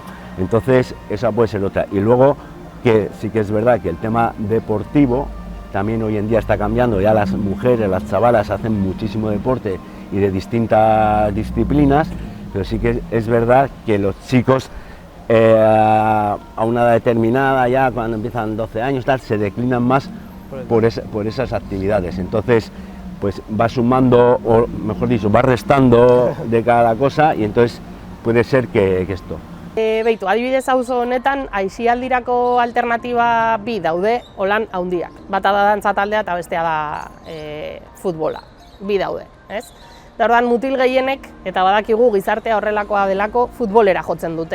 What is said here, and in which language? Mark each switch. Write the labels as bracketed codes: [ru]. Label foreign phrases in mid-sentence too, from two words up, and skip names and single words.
[es] Entonces esa puede ser otra. Y luego que sí que es verdad que el tema deportivo también hoy en día está cambiando, ya las mujeres, las chavalas hacen muchísimo deporte y de distintas disciplinas, pero sí que es verdad que los chicos a una edad determinada, ya cuando empiezan 12 años, tal, se declinan más por esas actividades. Entonces, pues va sumando, o mejor dicho, va restando de cada cosa, y entonces puede ser que esto. [eu] Beitu, adibidez auzo honetan, aisialdirako alternatiba bi daude, holan handiak. Bata da dantza taldea eta bestea da futbola. Bi daude, ez? Da ordan mutil gehienek, eta badakigu gizartea horrelakoa delako, futbolera jotzen dute.